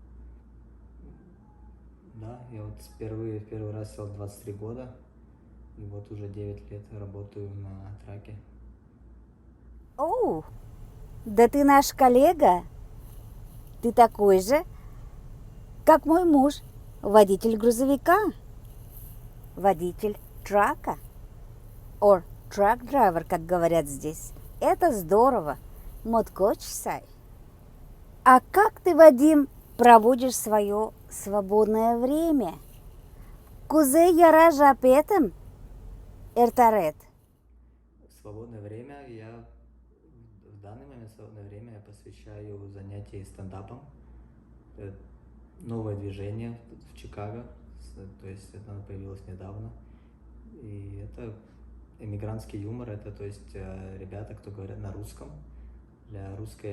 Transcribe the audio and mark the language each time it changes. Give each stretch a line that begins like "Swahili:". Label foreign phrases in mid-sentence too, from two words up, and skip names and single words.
Russian: Да, я вот первый раз сел в 23 года, и вот уже 9 лет работаю на траке. О, да ты наш коллега. Ты такой же, как мой муж, водитель грузовика, водитель трака,
English: or truck driver,
Russian: как говорят здесь. Это здорово. Моткочсай. А как ты, Вадим, проводишь свое свободное время?
Mari: Кузе яра жапетом? Эртарет.
Russian: Свободное время в данный момент свободное время я посвящаю занятию стендапом. Это новое движение в Чикаго, то есть это появилось недавно. И это эмигрантский юмор, это то есть ребята, кто говорят на русском, для русской